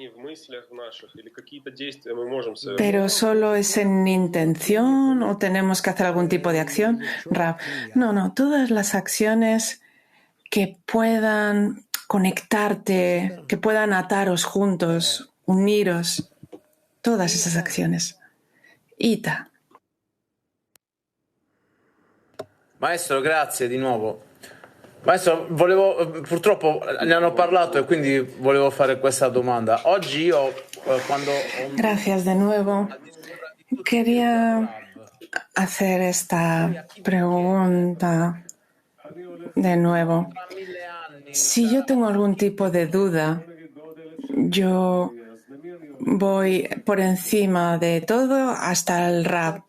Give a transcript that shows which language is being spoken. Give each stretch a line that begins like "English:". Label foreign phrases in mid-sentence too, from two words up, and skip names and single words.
Spanish: ¿Pero solo es en intención o tenemos que hacer algún tipo de acción, Rav? No, todas las acciones que puedan conectarte, que puedan ataros juntos, uniros, todas esas acciones. Ita.
Italian: Maestro, grazie di nuovo. Maestro, purtroppo ne hanno parlato e quindi volevo fare questa domanda. Oggi io, quando...
Spanish: Gracias de nuevo. Quería hacer esta pregunta de nuevo. Si yo tengo algún tipo de duda, yo voy por encima de todo hasta el Rav.